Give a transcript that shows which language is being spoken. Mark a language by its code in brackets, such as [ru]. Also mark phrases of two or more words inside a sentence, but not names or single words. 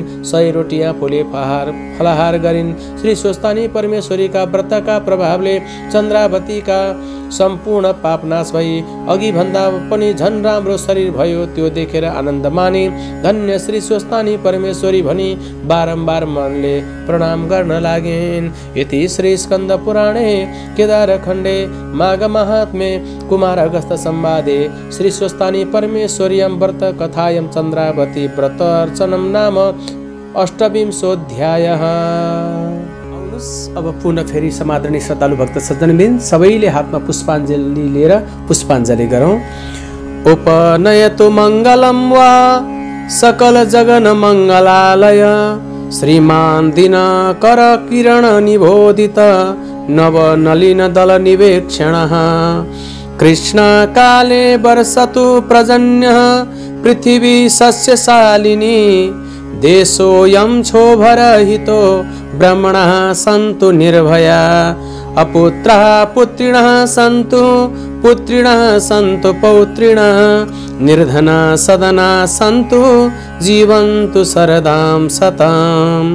[ne] 100 रोटियाँ फुले फलाहार गरिन्। श्री स्वस्तानी परमेश्वरीका व्रतका प्रभावले चन्द्रावतीका सम्पूर्ण पाप नाश भई अघि भन्दा पनि झन् राम्रो शरीर भयो। त्यो देखेर आनन्द माने धन्य श्री स्वस्तानी परमेश्वरी भनी बारम्बार मनले प्रणाम गर्न लागेन्। [sa] यति श्री स्कन्द पुराणे केदार खण्डे माघ महात्म्ये कुमार अगस्त संवादे श्री स्वस्तानी परमेश्वर्यां व्रत कथायां चन्द्रावती व्रत अर्चनम नाम अष्टविंशोऽध्यायः। [ne] अब पुनः फेरि समादरणीय श्रद्धालु भक्त सज्जनबिन सबैले हातमा पुष्पाञ्जली लिएर पुष्पाञ्जली गरौँ। [sa] उपनयतु मङ्गलं वा सकल जगन मङ्गलालय, श्रीमान दिनकर किरण निबोधित नवनलिन दल निवेक्षणः, कृष्ण काले वर्षतु प्रजन्यः पृथिवी सस्यशालिनी, देशोऽयं क्षोभरहितो ब्रह्मणः सन्तु निर्भया, अपुत्रः पुत्रिणः सन्तु पुत्रिणः सन्तु पौत्रिणः, निर्धना सदना सन्तु जीवन्तु शरदां सताम्।